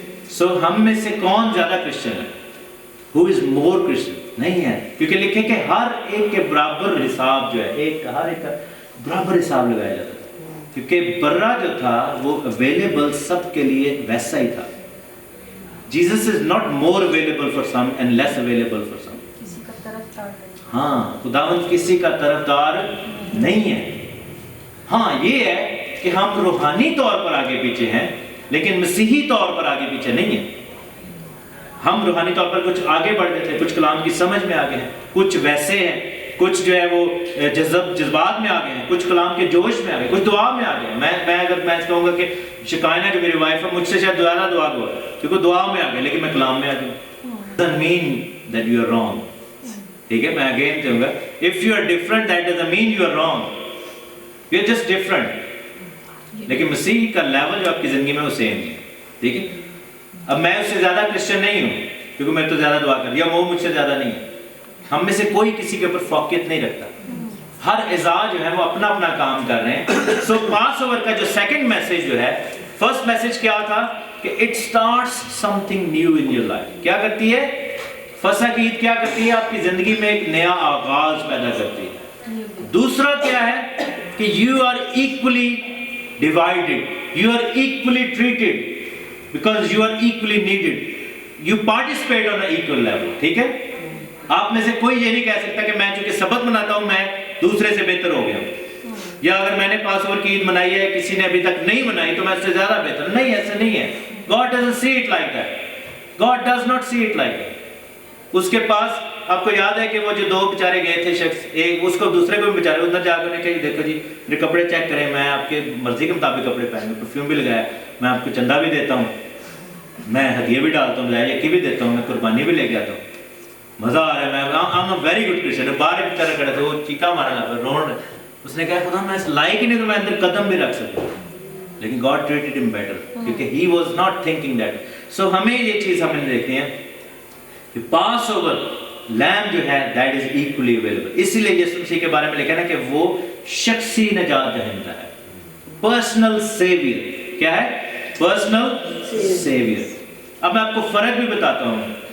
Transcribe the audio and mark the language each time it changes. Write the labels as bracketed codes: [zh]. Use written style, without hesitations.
[ur] سو ہم میں سے کون زیادہ کرسچن ہے؟ [en] Who is more Christian؟ [ur] نہیں ہے, کیونکہ لکھے کہ ہر ایک کے برابر حساب جو ہے, ہر ایک کا برابر حساب لگایا جاتا تھا. کیونکہ برہ جو تھا وہ اویلیبل سب کے لیے ویسا ہی تھا. [en] Jesus is not more available for some and less available for some. [ur] کسی کا طرفدار نہیں. ہاں, خداوند کسی کا طرفدار نہیں ہے. ہاں یہ ہے کہ ہم روحانی طور پر آگے پیچھے ہیں لیکن مسیحی طور پر آگے پیچھے نہیں ہیں. ہم روحانی طور پر کچھ آگے بڑھ گئے تھے, کچھ کلام کی سمجھ میں آگے ہیں, کچھ ویسے ہیں, کچھ جو ہے وہ جذبات میں آگے ہیں, کچھ کلام کے جوش میں آگے, کچھ دعا میں آگے ہیں. میں اگر میں کہوں گا کہ شکائنا جو میری وائف ہے مجھ سے شاید زیادہ دعا ہوا کیونکہ دعا میں آگے, لیکن میں کلام میں آگے ہوں. [en] doesn't mean that you are wrong. [ur] ٹھیک ہے, میں اگین کہوں گا [en] if you are different that doesn't mean you are wrong. you are just different. [ur] لیکن مسیح کا لیول جو آپ کی زندگی میں وہ سیم ہے. ٹھیک ہے, اب میں اس سے زیادہ کرسچن نہیں ہوں کیونکہ میں تو زیادہ دعا کر دیا, وہ مجھ سے زیادہ نہیں ہے. ہم میں سے کوئی کسی کے اوپر فوقیت نہیں رکھتا, ہر اعزاز جو ہے وہ اپنا اپنا کام کر رہے ہیں. سو پاس اوور کا جو سیکنڈ میسج جو ہے, فرسٹ میسج کیا تھا کہ [en] It starts something new in your life. [ur] کیا کرتی ہے فسح کی عید؟ کیا کرتی ہے؟ آپ کی زندگی میں ایک نیا آغاز پیدا کرتی ہے. دوسرا کیا ہے کہ [en] You are equally divided, you are equally treated because you are equally needed. You participate on an equal level. [ur] ٹھیک ہے, آپ میں سے کوئی یہ نہیں کہہ سکتا کہ میں چونکہ سبت مناتا ہوں میں دوسرے سے بہتر ہو گیا ہوں, یا اگر میں نے پاس اوور کی عید منائی ہے کسی نے ابھی تک نہیں منائی تو میں اس سے زیادہ بہتر. نہیں, ایسا نہیں ہے. [en] God doesn't see it like that. God does not see it like that. [ur] اس کے پاس آپ کو یاد ہے کہ وہ جو 2 بیچارے گئے تھے شخص, ایک اس کو دوسرے کو بھی بیچارے ادھر جا کر کہا دیکھو جی میرے کپڑے چیک کریں, میں آپ کے مرضی کے مطابق کپڑے پہنے, پرفیوم بھی لگایا, میں آپ کو چندہ بھی دیتا ہوں, میں ہدیے بھی ڈالتا ہوں, لائے یکی بھی دیتا ہوں, میں قربانی بھی لے کے آتا ہوں, مزہ آ رہا ہے, میں [en] I'm a very good Christian. [ur] باہر ایک بیچارہ کھڑا تھا, وہ چیخا مارا لگا روڑ, اس نے کہا خدا میں اس لائق ہی نہیں تو میں اندر قدم بھی رکھ سکتا. لیکن [en] God treated him better [ur] کیونکہ [en] he was not thinking that. So [ur] ہمیں یہ چیز ہمیں دیکھتے ہیں کہ پاس اوور لیم جو ہے [en] that is equally available. [ur] اسی لیے یسوع مسیح کے بارے میں لکھا ہے کہ وہ شخصی نجات دہندہ ہے, پرسنل سیویئر. کیا ہے؟ Personal severe. اب میں آپ کو فرق بھی بتاتا ہوں.